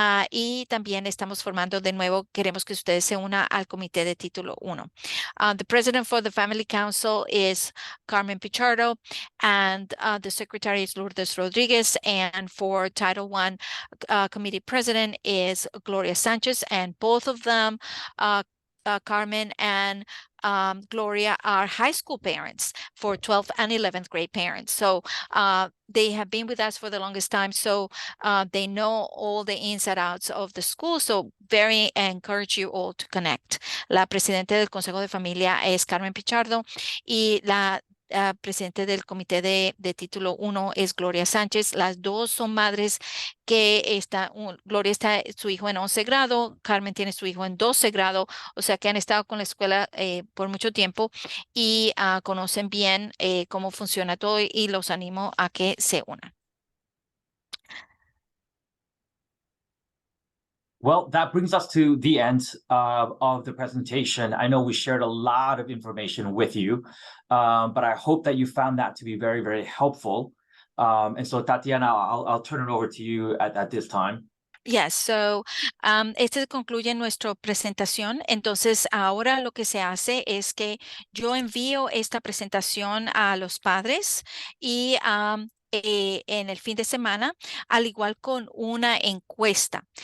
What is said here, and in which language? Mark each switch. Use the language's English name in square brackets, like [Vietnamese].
[Spanish] Y también estamos formando de nuevo, queremos que ustedes se unan al comité de título 1. [English] The president for the family council is Carmen Pichardo, and the secretary is Lourdes Rodriguez, and for Title I committee president is Gloria Sanchez, and both of them, Carmen and Gloria, are high school parents for 12th and 11th grade parents. So they have been with us for the longest time, so they know all the ins and outs of the school. So very encourage you all to connect. [Spanish] La presidenta del Consejo de Familia es Carmen Pichardo, y la presidente del comité de título 1 es Gloria Sánchez. Las dos son madres que Gloria está su hijo en 11 grado, Carmen tiene su hijo en 12 grado, o sea que han estado con la escuela por mucho tiempo, y conocen bien cómo funciona todo, y los animo a que se unan. [English] Well, that brings us to the end of the presentation. I know we shared a lot of information with you, but I hope that you found that to be very, very helpful. And so, Tatiana, I'll turn it over to you at this time. Yes, so [Spanish] este concluye nuestra presentación. Entonces, ahora lo que se hace es que yo envío esta presentación a los padres, y en el fin de semana, al igual con una encuesta.